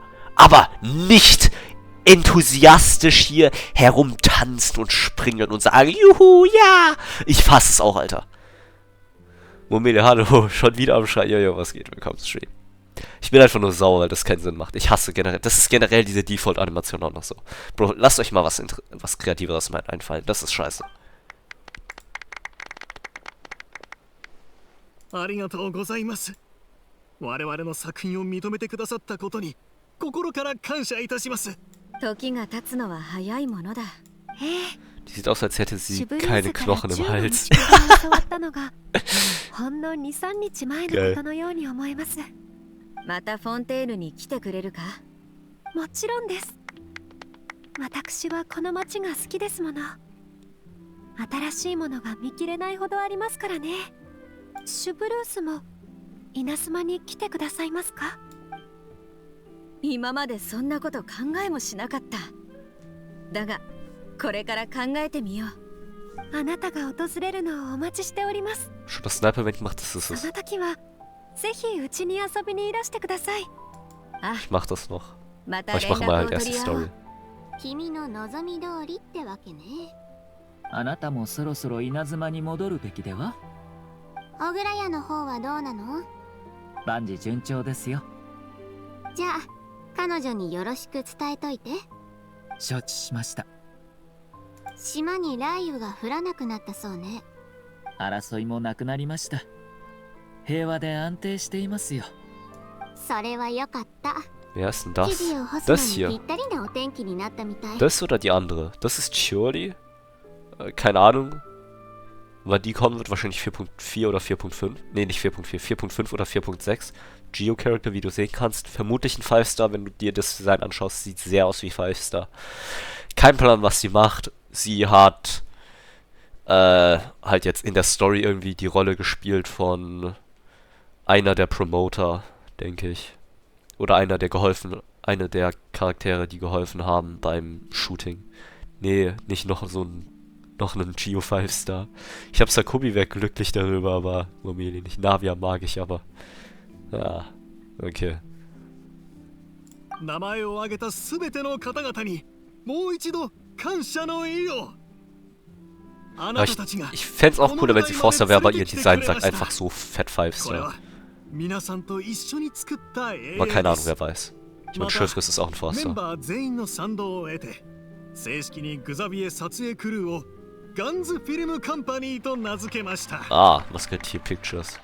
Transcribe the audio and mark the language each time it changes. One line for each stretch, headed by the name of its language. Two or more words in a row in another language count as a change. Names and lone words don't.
German: Aber nicht enthusiastisch hier herumtanzen und springen und sagen, juhu, ja. Ich fasse es auch, Alter. Momele, hallo, schon wieder am Schreien. Jojo, was geht? Willkommen zu Stream. Ich bin einfach nur sauer, weil das keinen Sinn macht. Ich hasse generell, das ist generell diese Default-Animation auch noch so. Bro, lasst euch mal was Kreativeres einfallen. Das ist scheiße.
Japanese: ありがとうございます。我々の作品を認めてくださったことに心から感謝いたします。時が経つのは早いものだ。
German: Die sieht aus, als hätte sie keine Knochen im Hals.
Japanese: ほんの2、3日前のことのように思えます。またフォンテーヌに来てくれるか？もちろんです。私はこの街が好きですもの。新しいものが見切れないほどありますからね。シュブルースも稲妻に来てくださいますか？今までそんなこと考えもしなかった。だがこれから考えてみよう。あなたが訪れるのをお待ちしております。
German: Schon das Sniper, wenn ich mache, das ist es.
Japanese: その時はぜひうちに遊びにいらしてください。
German: Ich mach das noch. Aber ich mache mal halt erst die Story.
Japanese: 君の望み通りってわけね。あなたもそろそろ稲妻に戻るべきでは？小倉屋の方はどうなの？万事順調ですよ。じゃあ彼女によろしく伝えといて。承知しました。島に雷雨が降らなくなったそうね。争いもなくなりました。平和で安定していますよ。それはよかった。
German: Wer ist denn das? Das hier.
Japanese: ぴったりなお天気になったみたい。
German: Das oder die andere? Das ist Chiori? Keine Ahnung. Wann die kommen wird, wahrscheinlich 4.4 oder 4.5. Ne, nicht 4.4, 4.5 oder 4.6. Geo-Character, wie du sehen kannst. Vermutlich ein 5-Star, wenn du dir das Design anschaust. Sieht sehr aus wie 5-Star. Kein Plan, was sie macht. Sie hat halt jetzt in der Story irgendwie die Rolle gespielt von einer der Promoter, denke ich. Oder einer der Charaktere, die geholfen haben beim Shooting. Nee, nicht noch einen Geo 5-Star. Ich hab Sakubi wäre glücklich darüber, aber Momeli nicht. Navia mag ich aber. Ja, okay.
Japanese: 名前を挙げたすべての方々にもう一度感謝の意を。
German: Ich fände es auch cooler, wenn sie Forster wäre, aber ihr Design sagt einfach so Fett 5-Star. Aber keine Ahnung, wer weiß. Ich meine, Schiffriss ist auch ein Forster. Ah, Muskets Pictures.